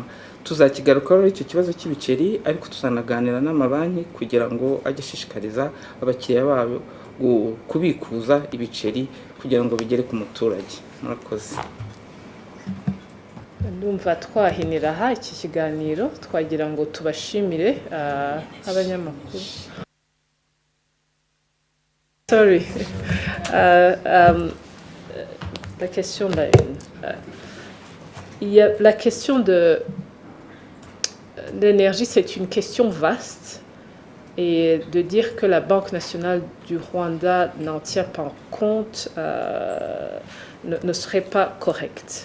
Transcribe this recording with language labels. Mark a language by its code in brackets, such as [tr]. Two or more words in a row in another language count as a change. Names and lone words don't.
[rw] Tuzakigarukaho icyo kibazo cy'ibiceri, ariko tuzanaganira n'amabanki kugira ngo ajye ashishikariza abakiriya babo kubikuza ibiceri kugira ngo bigere ku muturage. Murakoze. Ndumva twahinira aha iki kiganiro, twagira ngo tubashimire abanyamakuru. Sorry. [fr] La question la question de l'énergie, c'est une question vaste, et de dire que la Banque nationale du Rwanda n'en tient pas compte ne serait pas correct.